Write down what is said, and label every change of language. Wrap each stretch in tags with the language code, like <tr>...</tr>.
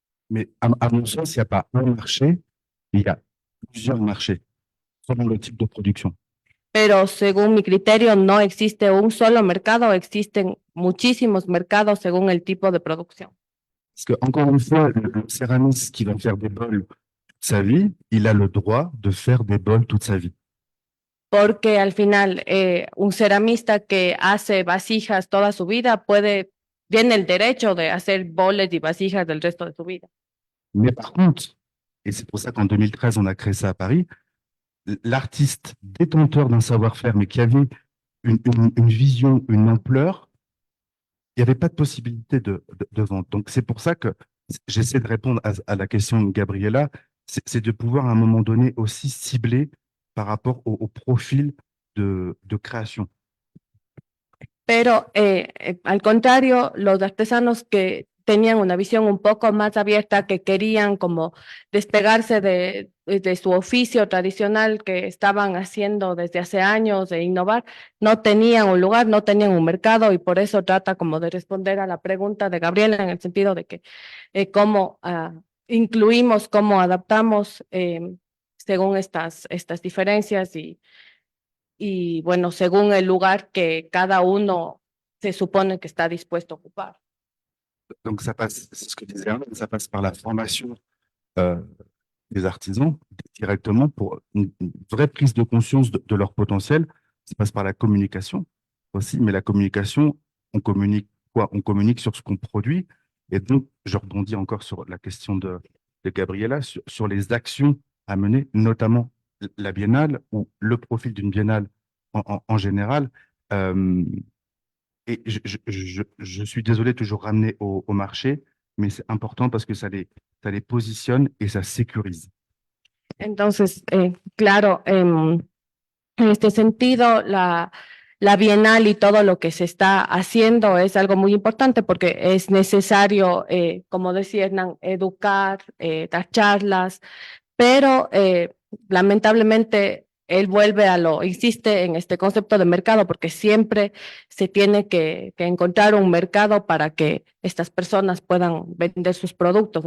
<fr>Mais à mon sens, il n'y a pas un marché, il y a plusieurs marchés selon le type de production.</fr> <es>Pero según mi criterio, no existe un solo mercado, existen muchísimos mercados según el tipo de producción.</es> <fr>Parce que, encore une fois, le céramiste qui va faire des bols toute sa vie, il a le droit de faire des bols toute sa vie.</fr> <es>Porque al final, un ceramista que hace vasijas toda su vida tiene el derecho de hacer boles y vasijas del resto de su vida.</es> <fr>Mais par contre, et c'est pour ça qu'en 2013, on a créé ça à Paris, l'artiste détenteur d'un savoir-faire, mais qui avait une vision, une ampleur, il n'y avait pas de possibilité de vente. Donc, c'est pour ça que j'essaie de répondre à la question de Gabriela, c'est de pouvoir à un moment donné aussi cibler par rapport au profil de création.</fr> <es>Pero al contrario, los artesanos que tenían una visión un poco más abierta, que querían como despegarse de su oficio tradicional que estaban haciendo desde hace años e innovar, no tenían un lugar, no tenían un mercado y por eso trata como de responder a la pregunta de Gabriela en el sentido de que cómo incluimos, cómo adaptamos según estas diferencias y bueno, según el lugar que cada uno se supone que está dispuesto a ocupar.</es> <fr>Donc, ça passe, c'est ce que disait Arnaud, ça passe par la formation des artisans directement pour une vraie prise de conscience de leur potentiel. Ça passe par la communication aussi, mais la communication, on communique quoi? On communique sur ce qu'on produit. Et donc, je rebondis encore sur la question de Gabriela, sur les actions à mener, notamment la biennale ou le profil d'une biennale en général. Et je suis désolé de toujours ramener au marché, mais c'est important parce que ça les positionne et ça sécurise.</fr> <es>Entonces, claro, en este sentido, la Bienal y todo lo que se está haciendo es algo muy importante porque es necesario, como decía Hernán, educar, dar charlas, pero lamentablemente él insiste en este concepto de mercado porque siempre se tiene que encontrar un mercado para que estas personas puedan vender sus productos.</es>